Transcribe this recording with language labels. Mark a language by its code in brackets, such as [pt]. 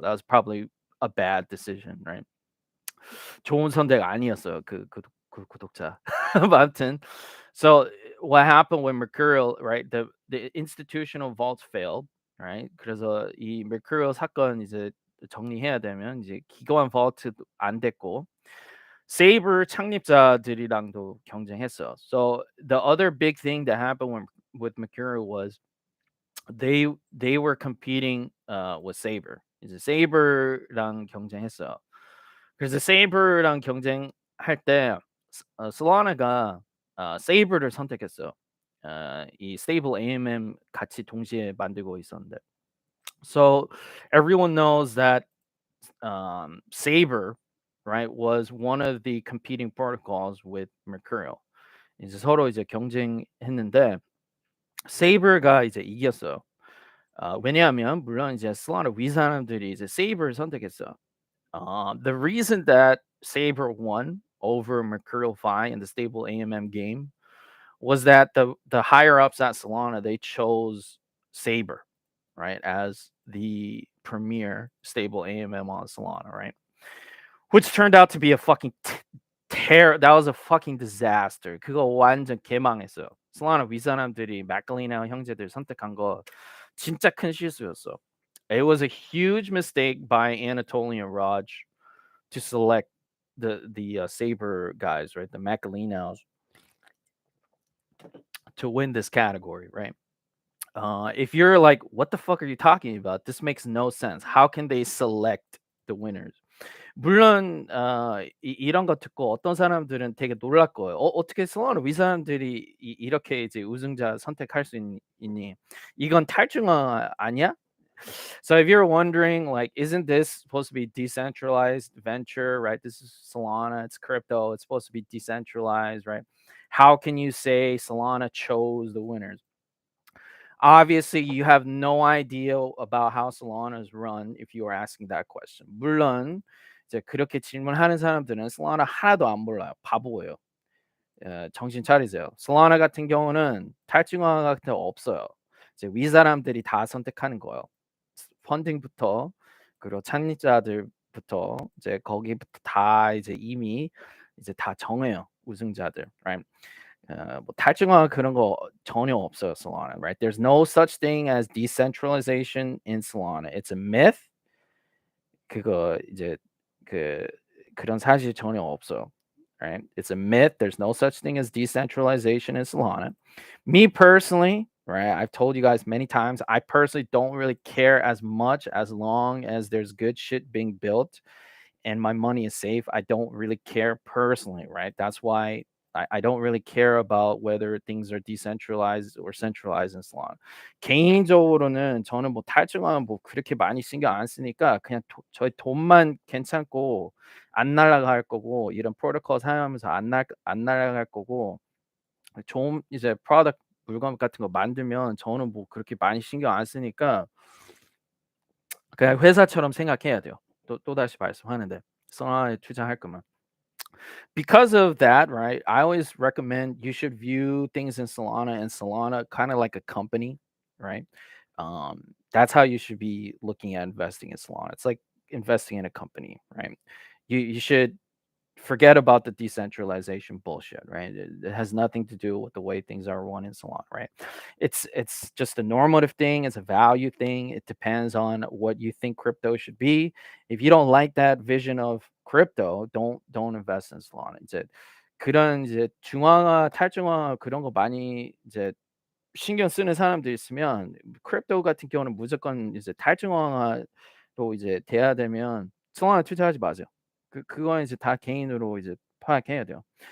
[en] That was probably a bad decision, right? [ko] 좋은 선택 아니었어요. 그 구독자. [en] But 아무튼, so what happened with Mercurial, right? The institutional vaults failed, right? [ko] 그래서 이 Mercurial 사건 이제 정리해야 되면 이제 기관 vault도 안 됐고 Saber 창립자들이랑도 경쟁했어. [en] So the other big thing that happened with Mercurial was they were competing with Saber. [ko] 이제 Saber랑 경쟁했어요. 그래서 Saber랑 경쟁할 때 Solana가 Saber를 선택했어요. 이 Stable AMM 같이 동시에 만들고 있었는데. [en] So everyone knows that Saber, right, was one of the competing protocols with Mercurial. [ko] 이제 서로 이제 경쟁했는데 Saber가 이제 이겼어요. 왜냐하면 물론 이제 Solana 위 사람들이 이제 Saber를 선택했어. [en] The reason that Saber won over Mercurial Fi in the stable AMM game was that the higher ups at Solana they chose Saber, right, as the premier stable AMM on Solana, right, which turned out to be a fucking terror. That was a fucking disaster. [ko] 그거 완전 개망했어요. 솔라나 윗사람들이 맥클리나 형제들 선택한 거 진짜 큰 실수였어. [en] It was a huge mistake by Anatolian Raj to select the Saber guys, right? The Macalinos to win this category, right? If you're like, what the fuck are you talking about? This makes no sense. How can they select the winners? [ko] 물론 이런 거 듣고 어떤 사람들은 되게 놀랄 거예요. 어떻게 슬로우 위 사람들이 이렇게 이제 우승자 선택할 수 있니? 이건 탈중앙 아니야? [en] So if you're wondering, like, isn't this supposed to be decentralized venture, right? This is Solana, it's crypto, it's supposed to be decentralized, right? How can you say Solana chose the winners? Obviously, you have no idea about how Solana is run if you are asking that question. [ko] 물론 이제 그렇게 질문하는 사람들은 Solana 하나도 안 몰라요. 바보예요. 정신 차리세요. Solana 같은 경우는 탈중앙 같은 거 없어요. 이제 윗사람들이 다 선택하는 거예요. 펀딩부터 그리고 창립자들부터 이제 거기부터 다 이제 이미 이제 다 정해요. 우승자들, right? 뭐 탈중앙 그런 거 전혀 없어요, Solana, right? [en] There's no such thing as decentralization in Solana. It's a myth. [ko] 그거 이제 그 그런 사실 전혀 없어요. [en] Right? It's a myth. There's no such thing as decentralization in Solana. Me personally, right? I've told you guys many times, I personally don't really care as much as long as there's good shit being built and my money is safe. I don't really care personally, right? That's why I don't really care about whether things are decentralized or centralized and so on. [ko] 개인적으로는 저는 뭐 탈증하면 뭐 그렇게 많이 신경 안 쓰니까 그냥 저희 돈만 괜찮고 안 날아갈 거고 이런 프로토콜 사용하면서 안 날아갈 거고 좋은 이제 프로덕트 물건 같은 거 만들면 저는 뭐 그렇게 많이 신경 안 쓰니까 그냥 회사처럼 생각해야 돼요. 또다시 말씀하는데 성화에 투자할 거면. [en] Because of that, right, I always recommend you should view things in Solana and Solana kind of like a company, right? That's how you should be looking at investing in Solana. It's like investing in a company, right? You should forget about the decentralization bullshit, right? It has nothing to do with the way things are run in Solana, right? It's just a normative thing. It's a value thing. It depends on what you think crypto should be. If you don't like that vision of crypto, don't invest in Solana. [ko] 이제 그런 이제 중앙화 탈중앙화 그런 거 많이 이제 신경 쓰는 사람들 있으면 크립토 같은 경우는 무조건 이제 탈중앙화로 이제 돼야 되면 solana 투자하지 마세요. 그건 이제 다 개인으로 이제 파악해야 돼요.